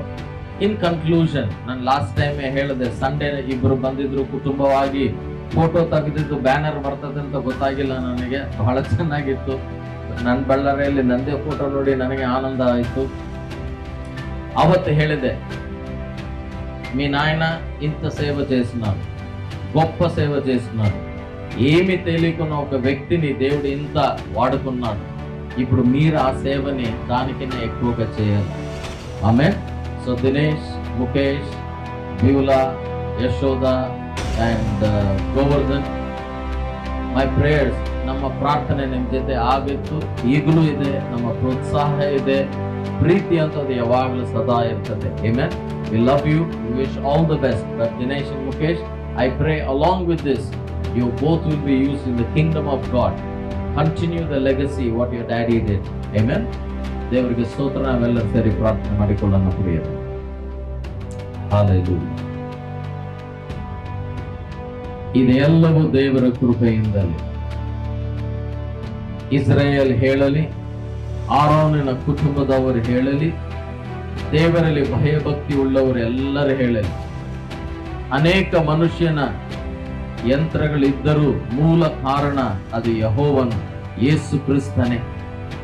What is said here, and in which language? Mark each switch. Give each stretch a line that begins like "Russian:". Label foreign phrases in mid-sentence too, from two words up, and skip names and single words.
English: in conclusion,
Kannada: ನಾನು
English: last time
Kannada: ಹೇಳಿದೆ, ಸಂಡೇ ಇಬ್ರು ಬಂದಿದ್ರು ಕುಟುಂಬವಾಗಿ, ಫೋಟೋ ತೆಗೆದಿದ್ದು ಬ್ಯಾನರ್ ಬರ್ತದೆ ಅಂತ ಗೊತ್ತಾಗಿಲ್ಲ ನನಗೆ. ಬಹಳ ಚೆನ್ನಾಗಿತ್ತು. ನನ್ನ ಬಳ್ಳಾರಿಯಲ್ಲಿ ನಂದೇ ಫೋಟೋ ನೋಡಿ ನನಗೆ ಆನಂದ ಆಯಿತು. ಅವತ್ತು ಹೇಳಿದೆ,
Telugu: మీ నాయన ఇంత సేవ చేస్తున్నారు, గొప్ప సేవ చేస్తున్నారు, ఏమి తెలియకున్న ఒక వ్యక్తిని దేవుడు ఇంత వాడుకున్నాడు. ఇప్పుడు మీరు ఆ సేవని దానికన్నా ఎక్కువగా చేయాలి.
Kannada: ఆమెన్. సో దినేష్, ముఖేష్, బ్యూలా, యశోద and ಗೋವರ್ಧನ್,
English: my prayers,
Kannada: ನಮ್ಮ ಪ್ರಾರ್ಥನೆ ನಿಮ್ಮ ಜೊತೆ ಆಗಿತ್ತು, ಈಗಲೂ ಇದೆ, ನಮ್ಮ ಪ್ರೋತ್ಸಾಹ ಇದೆ, ಪ್ರೀತಿ ಅಂತದ್ದು ಯಾವಾಗಲೂ ಸದಾ ಇರ್ತದೆ. ಆಮೆನ್.
English: We love you. We wish all the best. But Dinesh and Mukesh, I pray along with this, you both will be used in the kingdom of God. Continue the legacy what your daddy did.
Kannada: Amen. ದೇವರಿಗೆ ಸ್ತೋತ್ರ. ನಾವೆಲ್ಲರೂ ಸೇರಿ ಪ್ರಾರ್ಥನೆ ಮಾಡಿಕೊಳ್ಳೋಣ ಪ್ರಿಯರೇ. Hallelujah. ಇದೆಲ್ಲವೂ ದೇವರ ಕೃಪೆಯಿಂದಲೇ. ಇಸ್ರಾಯೇಲ್ ಹೇಳಲಿ, ಆರೋನನ ಕುಟುಂಬದವರು ಹೇಳಲಿ, ದೇವರಲ್ಲಿ ಭಯಭಕ್ತಿ ಉಳ್ಳವರು ಎಲ್ಲರೂ ಹೇಳಲಿ, ಅನೇಕ ಮನುಷ್ಯನ ಯಂತ್ರಗಳಿದ್ದರೂ ಮೂಲ ಕಾರಣ ಅದು ಯೆಹೋವನು, ಯೇಸು ಕ್ರಿಸ್ತನೇ.